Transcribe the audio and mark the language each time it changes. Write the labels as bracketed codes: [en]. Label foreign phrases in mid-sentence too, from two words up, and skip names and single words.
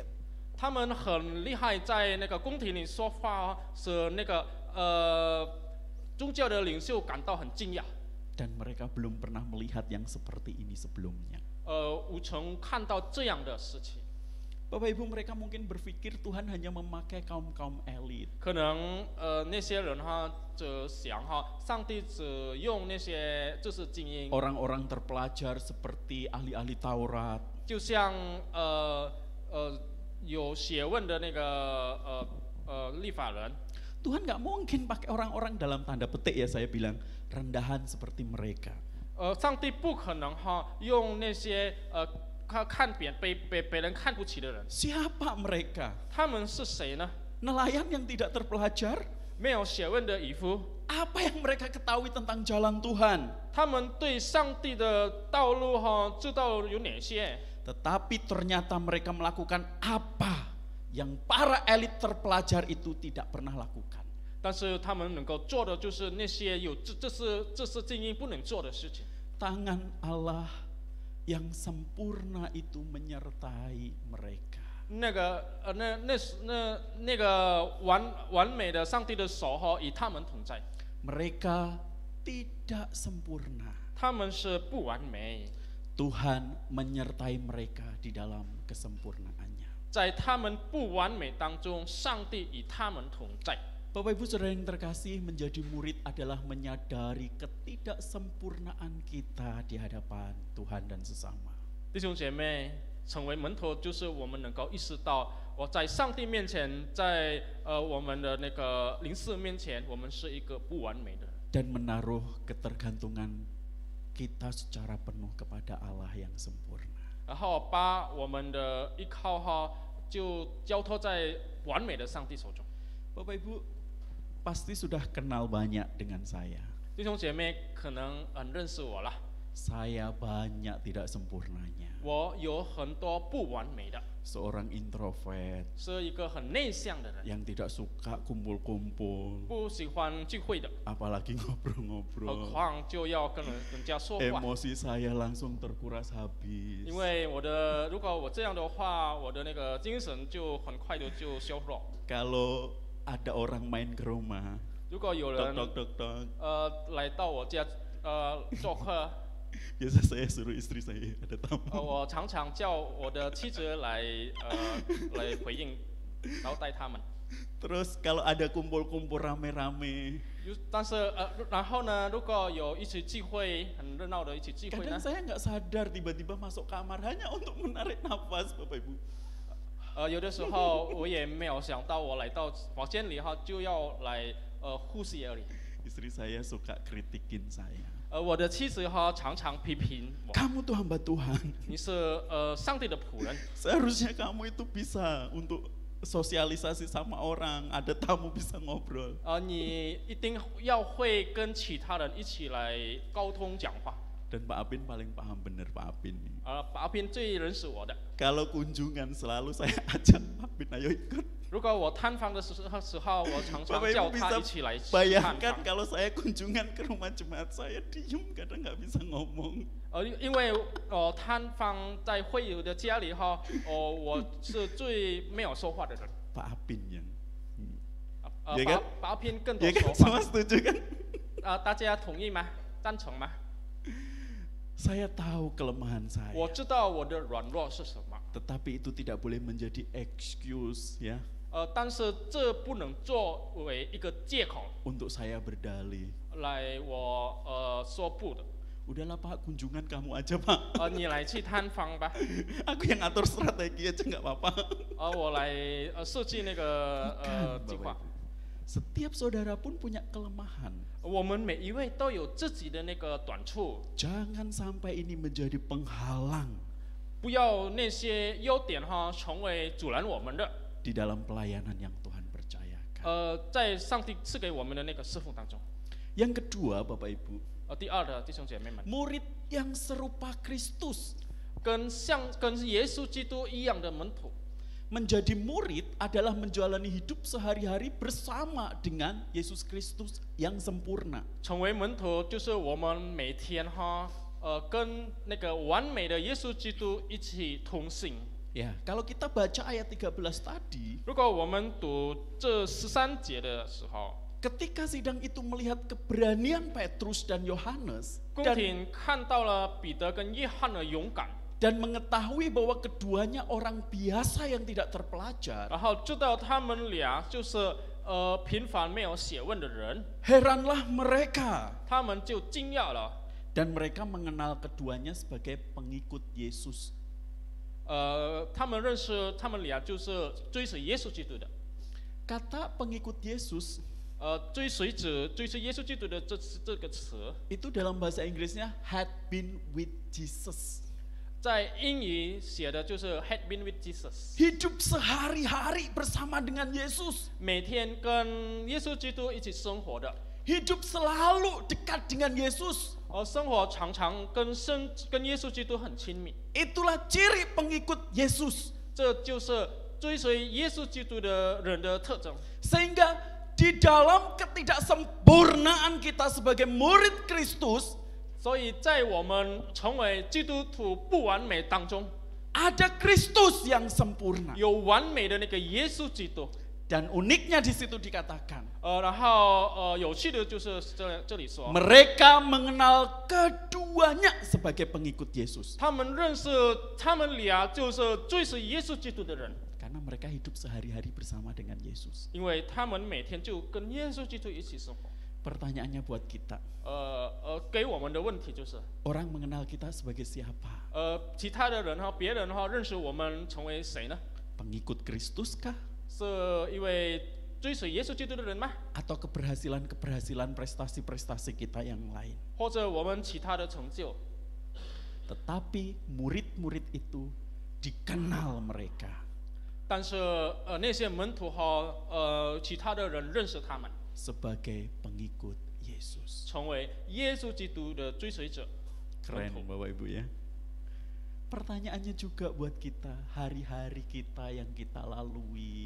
[zh] 他们很厉害，在那个宫廷里说话，使那个宗教的领袖感到很惊讶。 [id] Dan mereka belum pernah melihat yang seperti ini sebelumnya. [zh] 无从看到这样的事情。 [id] Bapak Ibu, mereka mungkin berpikir Tuhan hanya memakai kaum-kaum elit. [zh] 可能那些人哈，只想哈，上帝只用那些就是精英， [id] Orang-orang terpelajar seperti ahli-ahli Taurat. [zh] 就像有学问的那个立法人。 [id] Tuhan nggak mungkin pakai orang-orang dalam tanda petik ya saya bilang rendahan seperti mereka. [zh] 上帝不可能哈用那些看别人看不起的人。 [id] Siapa mereka? [zh] 他们是谁呢？ [id] Nelayan yang tidak terpelajar? [zh] 没有学问的渔夫。 [id] Apa yang mereka ketahui tentang jalan Tuhan? [zh] 他们对上帝的道路哈知道有哪些？ [id] Tetapi ternyata mereka melakukan apa yang para elit terpelajar itu tidak pernah lakukan. [zh] 但是他们能够做的就是那些这是精英不能做的事情。 [id] Tangan Allah yang sempurna itu menyertai mereka. [zh] 那个完美的上帝的手哈与他们同在。 [id] Mereka tidak sempurna. [zh] 他们是不完美。 [id] Tuhan menyertai mereka di dalam kesempurnaannya. [zh] 在他们不完美当中，上帝与他们同在。 [id] Bapak Ibu Saudara yang terkasih, menjadi murid adalah menyadari ketidaksempurnaan kita di hadapan Tuhan dan sesama. [zh] 弟兄姐妹，成为门徒就是我们能够意识到，我在上帝面前，在我们的那个灵视面前，我们是一个不完美的。 [id] Dan menaruh ketergantungan kita secara penuh kepada Allah yang sempurna. [zh] 然后把我们的依靠哈，就交托在完美的上帝手中。 [id] Bapak Ibu pasti sudah kenal banyak dengan saya. [zh] 弟兄姐妹可能很认识我了， [id] Saya banyak tidak sempurnanya. [zh] 我有很多不完美的， [id] Seorang introvert [zh] 是一个很内向的人， [id] yang tidak suka kumpul-kumpul, [zh] 不喜欢聚会的， [id] apalagi [zh] 何 [id] ngobrol-ngobrol. [zh] 况就要跟人家说话。 [id] Emosi saya langsung terkuras habis. [zh] 因为如果我这样的话，我的那个精神就很快的就消弱。 [id] Kalau ada orang main ke rumah, [zh] 如果有 tok 人 tok tok tok, 来到我家做客， [id] biasa saya suruh istri saya ada tamu. [zh] 我常常叫我的妻子来回应，然后带他们。 [id] Terus kalau ada kumpul-kumpul rame-rame, [zh] 但是然后呢，如果有一起聚会，很热闹的一起聚会 [id] kadang [zh] 呢， [id] saya nggak sadar tiba-tiba masuk kamar hanya untuk menarik nafas, Bapak Ibu. [zh] 有的时候我也没有想到，我来到房间里哈就要来呼吸而已。 [id] Istri saya suka kritikin saya. [zh] 我的妻子哈常常批评我， [id] Kamu tuh hamba Tuhan. [zh] 你是上帝的仆人， [id] Seharusnya kamu itu bisa untuk sosialisasi sama orang, ada tamu bisa ngobrol. [zh] 你一定要会跟其他人一起来沟通讲话。 [id] Dan Pak Apin paling paham bener Pak Apin nih. [zh] 把阿平最认识我的。 [id] Kalau kunjungan selalu saya ajak Pak Apin, ayo ikut. [zh] 如果我探访的时候，我常常 [id] Bapak [zh] 叫 [id] Ibu [zh] 他 [id] bisa [zh] 一起来探 [id] bayangkan [zh] 访。 [id] kalau saya kunjungan ke rumah jemaat, saya diem kadang nggak bisa ngomong. [zh] 因为探访在会友的家里哈，我是最没有说话的人。 [id] Pak Apin yang, [zh] 把 [id] Ya kan? [zh] 把阿平更多 [id] ya [zh] 说 [id] kan [zh] 话 [id] semua。setuju kan? [zh] 大家同意吗？赞成吗？ [id] Saya tahu kelemahan saya, [zh] 我知道我的软弱是什么， [id] tetapi itu tidak boleh menjadi excuse ya [zh] 但是这不能作为一个借口 [id] untuk saya berdalih. [zh] 来我说不的。 [id] Udahlah Pak, kunjungan kamu aja Pak. [zh] 你来去探访吧， [id] Aku yang ngatur strategi aja nggak apa-apa. [zh] 我来设计那个 [id] Bukan, [zh] 计 [id] Bapak [zh] 划。 [id] Ibu. Setiap saudara pun punya kelemahan. [zh] 我们每一位都有自己的那个短处， [id] Jangan sampai ini menjadi penghalang [zh] 不要那些优点哈成为阻拦我们的。 [id] di dalam pelayanan yang Tuhan percayakan. [zh] 在上帝赐给我们的那个侍奉当中。 [id] Yang kedua, Bapak Ibu, [zh] 第二的弟兄姐妹们， [id] murid yang serupa Kristus. [zh] 跟耶稣基督一样的门徒。 [id] Menjadi murid adalah menjalani hidup sehari-hari bersama dengan Yesus Kristus yang sempurna. [zh] 成为门徒就是我们每天哈跟那个完美的耶稣基督一起同行。 [id] Ya, kalau kita baca ayat 13 tadi, [zh] 如果我们读这13节的时候， [id] ketika sidang itu melihat keberanian Petrus dan Yohanes [zh] 宫 [id] dan [zh] 廷看到了彼得跟约翰的勇敢， [id] dan mengetahui bahwa keduanya orang biasa yang tidak terpelajar. [zh] 然后知道他们俩就是平凡没有学问的人， [id] Heranlah mereka [zh] 他们就惊讶了。 [id] dan mereka mengenal keduanya sebagai pengikut Yesus. [zh] 他们认识他们俩就是追随耶稣基督的。 [id] Kata pengikut Yesus [zh] 追随者、追随耶稣基督的这个词， [id] itu dalam bahasa Inggrisnya [en] had been with Jesus. [zh] 在英语写的就是 [en] had been with Jesus， [id] Hidup sehari-hari bersama dengan Yesus. [zh] 每天跟耶稣基督一起生活的， [id] Hidup selalu dekat dengan Yesus. [zh] 生活常常跟耶稣基督很亲密， [id] Itulah ciri pengikut Yesus. [zh] 这就是追随耶稣基督的人的特征。 [id] Sehingga di dalam ketidaksempurnaan kita sebagai murid Kristus, [zh] 所以在我们成为基督徒不完美当中， [id] ada Kristus yang sempurna. [zh] 有完美的那个耶稣基督。 [id] Dan uniknya di situ dikatakan, [zh] 然后有趣的就是这里说， [id] mereka mengenal keduanya sebagai pengikut Yesus. [zh] 他们认识他们俩就是追随耶稣基督的人， [id] Karena mereka hidup sehari-hari bersama dengan Yesus. [zh] 因为他们每天就跟耶稣基督一起生活。 [id] Pertanyaannya buat kita, [zh] 给我们的问题就是， [id] orang mengenal kita sebagai siapa? [zh] 其他的人别人认识我们成为谁呢？ [id] Pengikut Kristus kah? [zh] 是因为追随耶稣基督的人吗？ [id] Atau keberhasilan-keberhasilan prestasi-prestasi kita yang lain? [zh] 或者我们其他的成就？ [id] Tetapi murid-murid itu dikenal mereka [zh] 但是那些门徒其他的人认识他们， [id] sebagai pengikut Yesus. [zh] 成为耶稣基督的追随者。 [id] Keren Bapak Ibu ya. Pertanyaannya juga buat kita, hari-hari kita yang kita lalui.